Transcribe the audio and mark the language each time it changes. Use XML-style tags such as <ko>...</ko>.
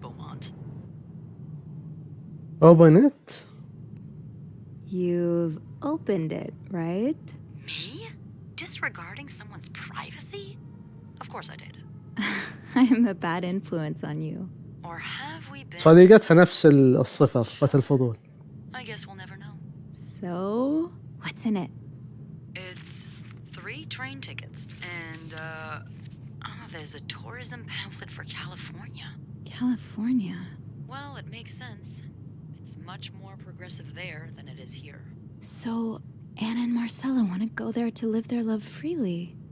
<en>Beaumont. open it. You've opened it, right? Me? Disregarding someone's privacy? Of course I did. I'm a bad influence on you. Or have we been?</en> <ar>صديقتها نفس الصفة، صفة الفضول.</ar> <en>I guess we'll never know. So, what's in it? It's 3 train tickets and, there's a tourism pamphlet for California. California. Well, it makes sense. It's much more progressive there than it is here. So, Anna and Marcella want to go there to live their love freely.</en>